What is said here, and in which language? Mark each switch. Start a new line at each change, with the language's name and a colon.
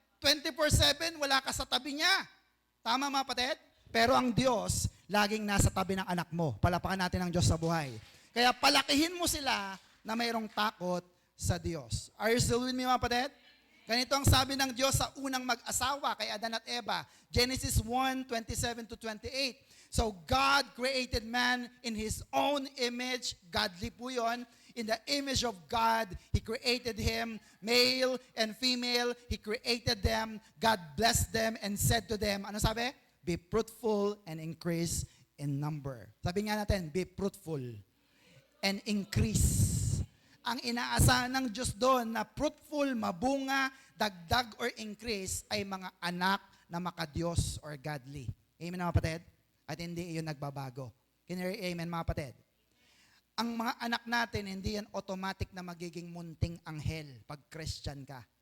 Filipino: 24/7, wala ka sa tabi niya. Tama mga kapatid? Pero ang Diyos, laging nasa tabi ng anak mo. Palapakan natin ang Diyos sa buhay. Kaya palakihin mo sila na mayroong takot sa Diyos.
English: Are you still with me
Filipino: mga kapatid? Ganito ang sabi ng Diyos sa unang mag-asawa kay Adan at Eva.
English: Genesis 1:27-28. So God created man in His own image. Godly
Filipino: po yun.
English: In the image of God, He created him. Male and female, He created them. God blessed them and said to them,
Filipino: ano sabi?
English: Be fruitful and increase in number.
Filipino: Sabi nga natin,
English: be fruitful and increase.
Filipino: Ang inaasahan ng Diyos doon na fruitful, mabunga, dagdag or increase ay mga anak na makadiyos or godly. Amen mga kapatid? At hindi iyon nagbabago.
English: Can you hear amen
Filipino: mga kapatid? ang mga anak natin, hindi yan automatic na magiging munting anghel pag Christian ka.